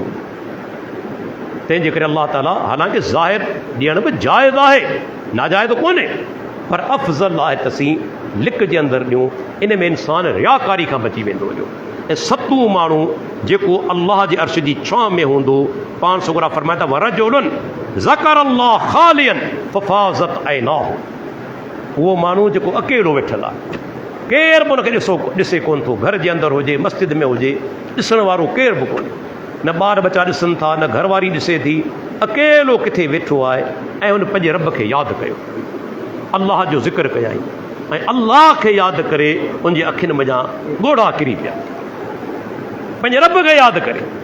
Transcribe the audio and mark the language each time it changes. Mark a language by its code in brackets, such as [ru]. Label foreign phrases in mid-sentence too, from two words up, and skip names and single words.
[sd] तंहिंजे करे अलाह ताला हालांकि ज़ाहिर ॾियण बि जाइज़ आहे, नाजाइज़ कोन्हे, पर अफ़ज़ल आहे त असीं लिक जे अंदरि ॾियूं। इन में इंसान रियाकारी खां बची वेंदो हुयो। ऐं सतूं माण्हू जेको अलाह जे अर्श जी छांव में हूंदो, पाण सुगरा फरमाए था [ar] ورجل ذكر الله خاليا ففاضت عيناه, [sd] उहो माण्हू जेको अकेलो वेठल आहे, केरु बि हुनखे ॾिसे कोन थो, घर जे अंदरि हुजे मस्जिद में हुजे, ॾिसण वारो केरु बि कोन्हे, न ॿार बच्चा ॾिसनि था, न घरवारी ॾिसे थी, अकेलो किथे वेठो आहे ऐं हुन पंहिंजे रब खे यादि कयो, अलाह जो ज़िक्र कयाई ऐं अलाह खे यादि करे उनजे अखियुनि मञा ॻोढ़ा किरी पिया, पंहिंजे रब खे यादि करे,